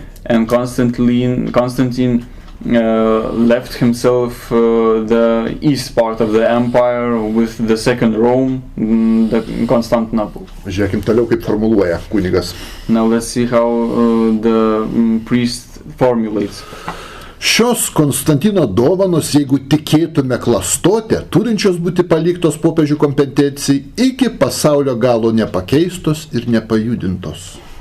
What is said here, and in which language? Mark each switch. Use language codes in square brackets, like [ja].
[en] And Constantine left himself the east part of the empire with the second Rome, the Constantinople. [lt] Žiūrėkim toliau, kaip formuluoja kunigas. [en] Now let's see how the priest formulates. [lt] Šios Konstantino dovanos, jeigu tikėtume klastotę, turinčios būti paliktos popiežių kompetencijai, iki pasaulio galo nepakeistos ir nepajudintos.